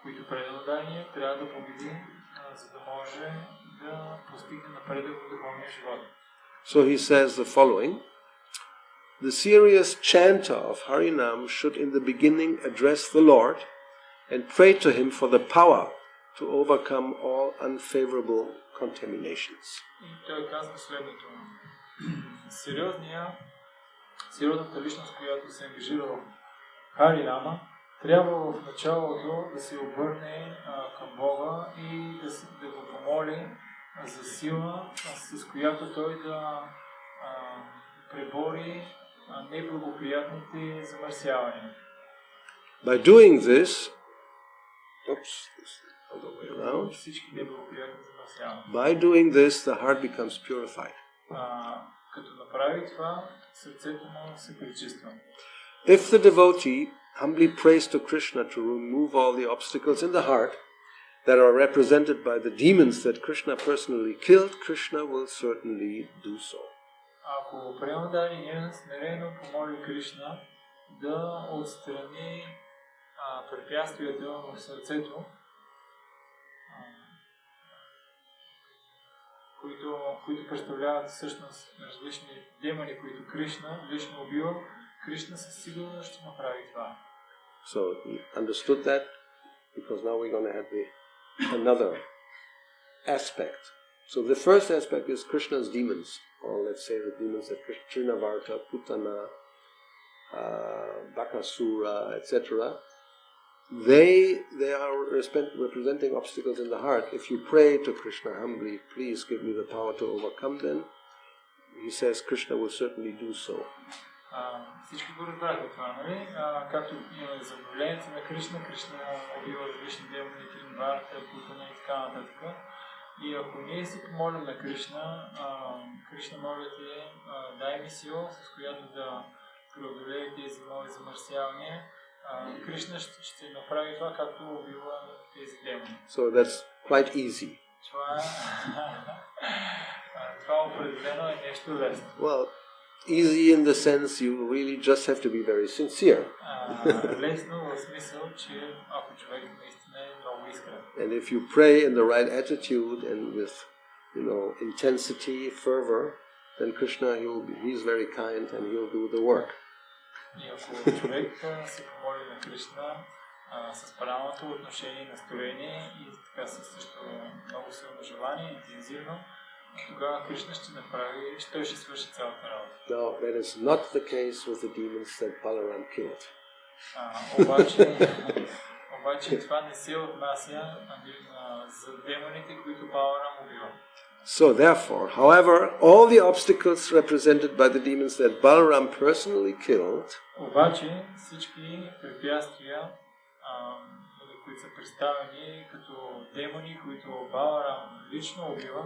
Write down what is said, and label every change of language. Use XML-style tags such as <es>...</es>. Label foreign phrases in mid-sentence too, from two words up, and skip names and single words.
<en>So he says the following: the serious chanter of Harinam should in the beginning address the Lord and pray to him for the power to overcome all unfavorable contaminations.</en> <bg>Сериозната личност, която се ангажира в Харинама, трябва в началото да се обърне към Бога и да го помоли за сила, с която той да пребори неблагоприятните замърсявания.</bg> <en>By doing this, by doing this, the heart becomes purified.</en> <bg>Като направи това, сърцето му се пречиства.</bg> <en>If the devotee humbly prays to Krishna to remove all the obstacles in the heart that are represented by the demons that Krishna personally killed, Krishna will certainly do so.</en> <bg>Ако преданният смирено помоли Кришна да отстрани препятствията в сърцето, които представляват всъщност различни демони, които Кришна лично убива, Кришна със сигурност ще направи това.</bg> <en>So you understood that, because now we're going to have another aspect. So the first aspect is Krishna's demons, or let's say the demons that Trinavarta, Putana, Bakasura, etc. They are representing obstacles in the heart. If you pray to Krishna humbly, please give me the power to overcome them, he says Krishna will certainly do so.</en> <bg>Всички го разбраха това, нали? Както имаме забавлението на Кришна, Кришна убива различни демони, Тринварта, Путана и така нататък. И ако ние си помолим на Кришна, Кришна моля те, дай ми сила, с която да преодолее тези мои замърсявания, Кришна ще направи това, както убива тези демони.</bg> <en>So that's quite easy.</en> <bg>Това определено е нещо лесно.</bg> <en>Well, easy in the sense you really just have to be very sincere.</en> <bg>Лесно в смисъл, че ако човек наистина е много искрен.</bg> <en>And if you pray in the right attitude and with, intensity, fervor, then Krishna, he's very kind and he'll do the work.</en> <bg>И ако човек се помоли на Кришна с правилното отношение, настроение и така също много силно желание, интензивно, тогава Кришна ще направи, той ще свърши цялата работа.</bg> <en>Now, that is not the case with the demons that Balaram killed.</en> <bg>Обаче това не се отнася за демоните, които Баларам убива.</bg> <en>So therefore, however, all the obstacles represented by the demons that Balaram personally killed</en> <bg>обаче всички препятствия, които са представени като демони, които Баларам лично убива,</bg>